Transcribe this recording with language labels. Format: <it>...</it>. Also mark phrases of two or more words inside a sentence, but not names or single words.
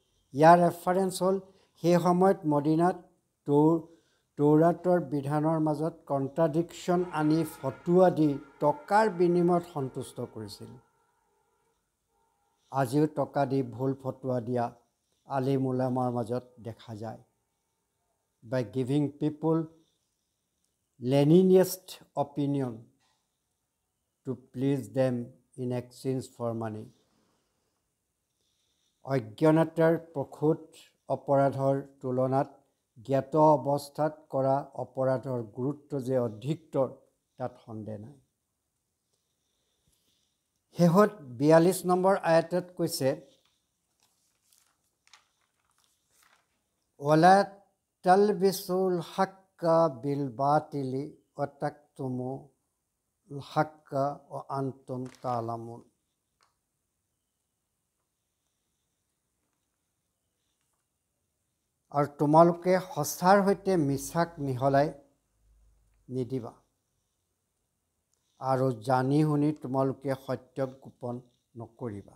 <as>ইয়াৰ ৰেফাৰেঞ্চ হ'ল সেই সময়ত মদিনাত তৌৰাতৰ বিধানৰ মাজত কণ্ট্ৰাডিকশ্যন আনি ফটোৱা দি টকাৰ বিনিময়ত সন্তুষ্ট কৰিছিল। আজিও টকা দি ভুল ফটোৱা দিয়া আলিম উলামাৰ মাজত দেখা যায়।</as> <en>By giving people Leninist opinion to please them in exchange for money.</en> <as>অজ্ঞানতাৰ প্ৰসূত অপৰাধৰ তুলনাত জ্ঞাত অৱস্থাত কৰা অপৰাধৰ গুৰুত্ব যে অধিকতৰ তাত সন্দেহ নাই। শেষত 42 নম্বৰ আয়াতত কৈছে</as> <ar>ولا تلبسوا الحق بالباطل وتكتموا الحق وأنتم تعلمون.</ar> <as>আৰু তোমালোকে সঁচাৰ সৈতে মিছাক মিহলাই নিদিবা আৰু জানি শুনি তোমালোকে সত্যক গোপন নকৰিবা।</as>